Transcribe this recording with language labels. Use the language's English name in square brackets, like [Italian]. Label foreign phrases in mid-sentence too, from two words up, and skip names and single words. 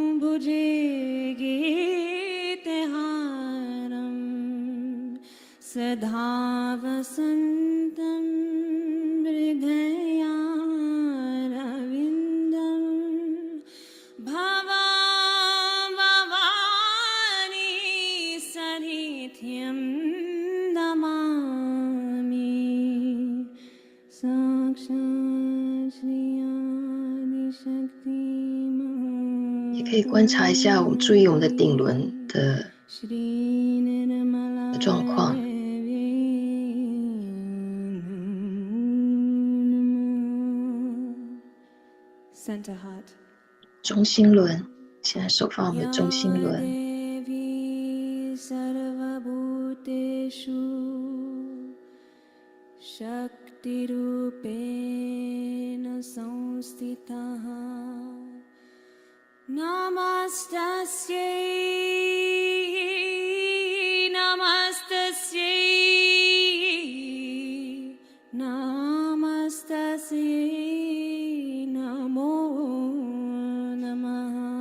[Sanskrit] भुजगेन्द्रहारं सदा वसन्तं हृदयारविन्दं भवानी सनिध्यं नमामि साक्षात् श्री आदिशक्ति [Chinese] 也可以观察一下，我们注意我们的顶轮的 [Sanskrit] श्री निर्मला [Chinese] 状况。 [English] Center heart [Chinese] 中心轮，现在手放我们的中心轮， [Sanskrit] देवी सर्वभूतेषु शक्तिरूपेण संस्थितः नमस्तस्यै नमस्तस्यै नमस्तस्यै नमो नमः